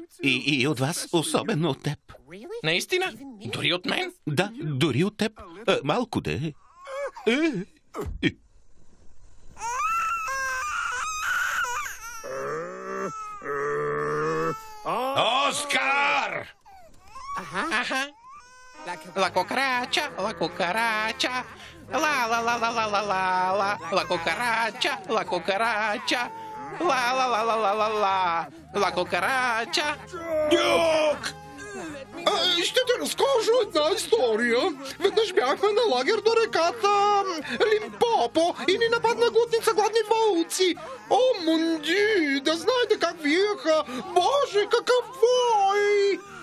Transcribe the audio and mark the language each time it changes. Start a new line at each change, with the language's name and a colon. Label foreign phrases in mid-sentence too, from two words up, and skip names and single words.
Bulgarian: И от вас, особено от теб. Наистина? Дори от мен? Да, дори от теб. Малко де. Оскар!
Spanish: La cucaracha, la cucaracha. La la la la la la la la. La cucaracha, la cucaracha. La la la la la la la. La cucaracha.
Bulgarian: Дюк! Ще ти разкажа една история. Веднъж бяхме на лагер до реката Лимпопо и ни нападна глутница гладни вълци. О, мунди, да знаете как виеха. Боже, какъв вой!